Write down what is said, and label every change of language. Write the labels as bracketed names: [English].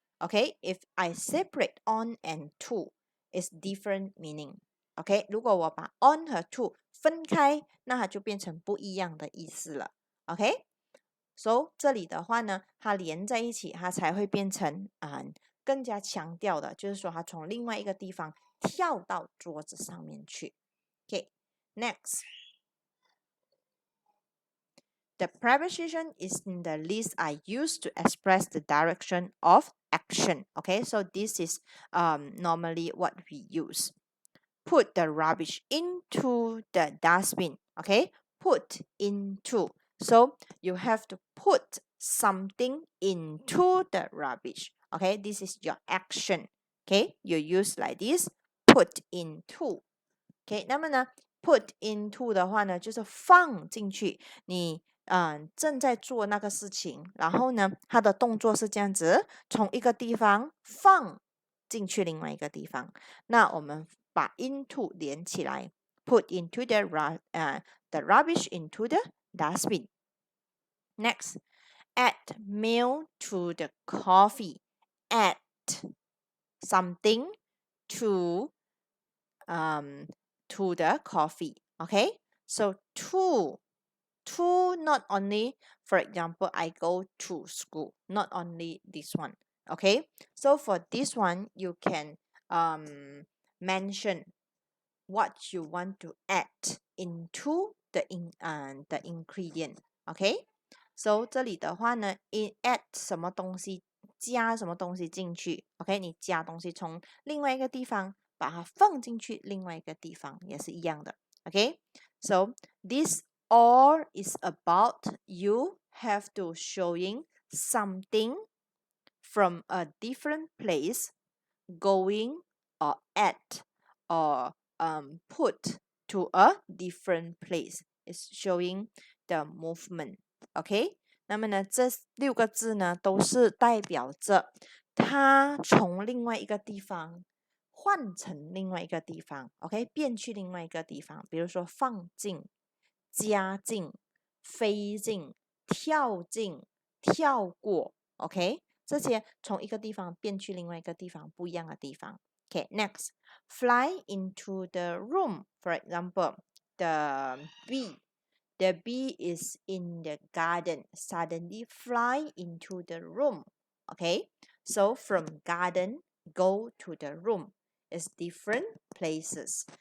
[English] OK，if I separate on and to。is different meaning. [Chinese] OK， 如果我把 on 和 to 分开，那它就变成不一样的意思了。 OK，so 这里的话呢，它连在一起，它才会变成更加强调的，就是说它从另外一个地方跳到桌子上面去。 [English] OK，next。 The preposition is in the list I use to express the direction of action. Okay, so this is normally what we use. Put the rubbish into the dustbin. Okay, put into. So you have to put something into the rubbish. Okay, this is your action. Okay, you use like this. Put into. [Chinese] OK， 那么呢，put into 的话呢，就是放进去。你正在做那个事情，然后呢，它的动作是这样子，从一个地方放进去另外一个地方。那我们把 into 连起来 ， [English] put into the rubbish into the dustbin. Next, add milk to the coffee. Add something to to the coffee. Okay, so to not only, for example, I go to school, not only this one. Okay, so for this one you can mention what you want to add into the ingredient. [Chinese] Okay, so 这里的话呢 add 什么东西，加什么东西进去。 OK， 你加东西从另外一个地方把它放进去另外一个地方也是一样的。 [English] OK，so this all is about you have to showing something from a different place, going or at or put to a different place. It's showing the movement. [Chinese] OK，那么呢，这6个字呢，都是代表着它从另外一个地方换成另外一个地方。 OK，变去另外一个地方，比如说放进、加进、飞进、跳进、跳过。 OK，这些从一个地方变去另外一个地方，不一样的地方。 [English] Okay, next, fly into the room. For example, the bee is in the garden. Suddenly fly into the room. Okay, so from garden go to the room is different places.